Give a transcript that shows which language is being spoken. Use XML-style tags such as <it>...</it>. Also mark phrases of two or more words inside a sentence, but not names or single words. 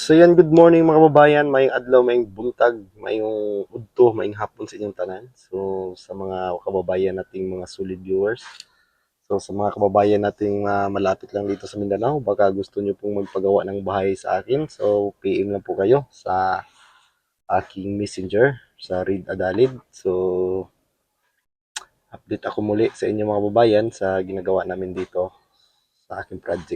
<ceb>So yan,</ceb> <en>good morning</en> <ceb>mga kababayan, mayong adlaw, mayong buntag, mayong udto, mayong hapon sa inyong tanan.</ceb> <tl>So sa mga kababayan nating mga</tl> <en>solid viewers,</en> <tl>so sa mga kababayan nating malapit lang dito sa Mindanao, baka gusto nyo pong magpagawa ng bahay sa akin, so PM lang po kayo sa aking messenger, sa Reed Adalid. So update ako muli sa inyo mga kababayan sa ginagawa namin dito sa aking project.</tl>